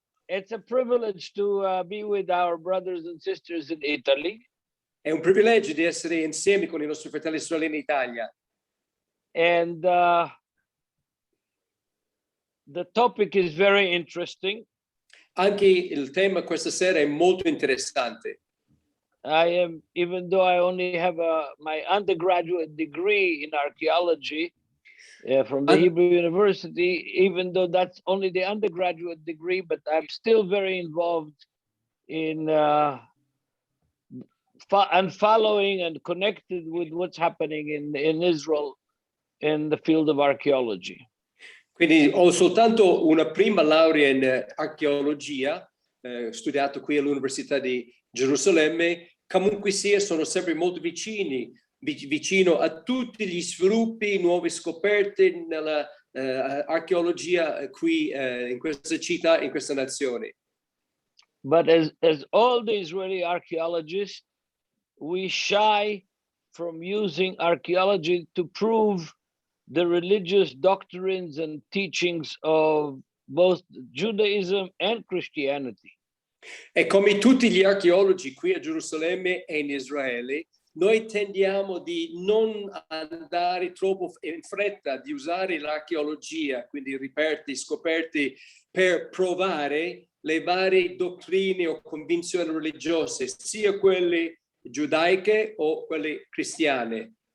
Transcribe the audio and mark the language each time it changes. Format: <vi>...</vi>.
<en>It's a privilege to be with our brothers and sisters in Italy.</en> <it>È un privilegio di essere insieme con i nostri fratelli e sorelle in Italia.</it> <en>And the topic is very interesting.</en> <it>Anche il tema questa sera è molto interessante.</it> <en>Even though I only have my undergraduate degree in archaeology from the Hebrew University, even though that's only the undergraduate degree, but I'm still very involved in and following and connected with what's happening in Israel in the field of archaeology.</en> <it>Quindi ho soltanto una prima laurea in archeologia, studiato qui all'Università di Gerusalemme. Comunque sia, sono sempre molto vicino a tutti gli sviluppi, nuove scoperte nella archeologia qui in questa città, in questa nazione.</it> <en>But as all the Israeli archaeologists, we shy from using archaeology to prove the religious doctrines and teachings of both Judaism and Christianity.</en> <it>E come tutti gli archeologi qui a Gerusalemme e in Israele, noi tendiamo di non andare troppo in fretta di usare l'archeologia, quindi reperti, scoperti, per provare le varie dottrine o convinzioni religiose, sia quelle giudaiche o quelle cristiane.</it>